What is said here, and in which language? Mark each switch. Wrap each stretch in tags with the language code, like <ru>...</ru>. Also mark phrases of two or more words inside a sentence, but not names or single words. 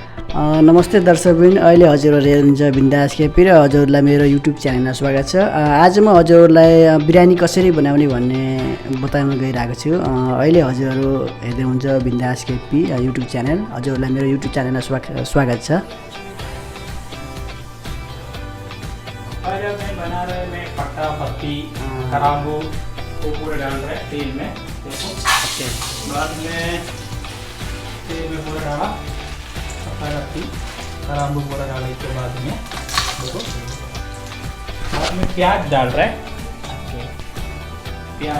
<ne>नमस्ते दर्शकबिन अहिले हजुरहरू हेर्नुहुन्छ बिन्दास केपी र हजुरलाई मेरो युट्युब च्यानलमा स्वागत छ। आज म हजुरहरूलाई बिरयानी कसरी बनाउने भन्ने बताउन गइरहेको छु। अहिले हजुरहरू हेर्दै हुन्छ बिन्दास केपी युट्युब च्यानल। हजुरहरूलाई मेरो युट्युब च्यानलमा स्वागत छ।</ne> <hi>आज मैं बना रहे मैं पत्ता पत्ती खराबू को पूरा डाल रहे तेल में। देखो बाद में तेल में पूरा डाला पत्ता पत्ती खराबू पूरा डालने के बाद में देखो बाद में प्याज डाल रहे। प्याज</hi>